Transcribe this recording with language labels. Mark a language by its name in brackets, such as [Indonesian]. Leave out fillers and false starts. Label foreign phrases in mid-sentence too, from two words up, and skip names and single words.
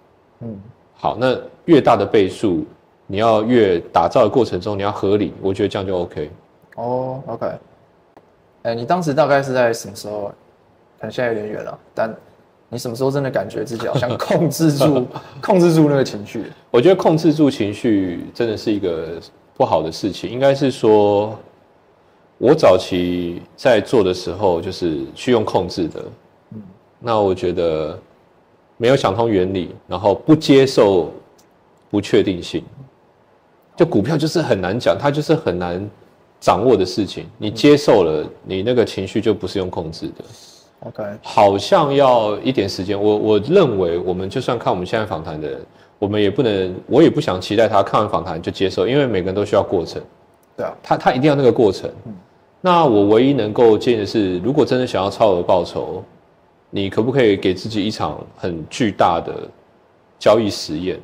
[Chinese] 好，那越大的倍數，你要越打造的過程中你要合理，我覺得這樣就 OK。 OK。你當時大概是在什麼時候？可能現在有點遠了，但你什麼時候真的感覺自己好像控制住那個情緒？我覺得控制住情緒真的是一個不好的事情。應該是說，我早期在做的時候就是去用控制的，那我覺得沒有想通原理，然後不接受不確定性，就股票就是很難講，它就是很難掌握的事情，你接受了，你那個情緒就不是用控制的。 OK，好像要一點時間。我認為，我們就算看我們現在訪談的人，我也不想期待他看完訪談就接受，因為每個人都需要過程。对啊，他一定要那個過程。那我唯一能夠建議的是，如果真的想要超額報酬，你可不可以給自己一場很巨大的交易實驗？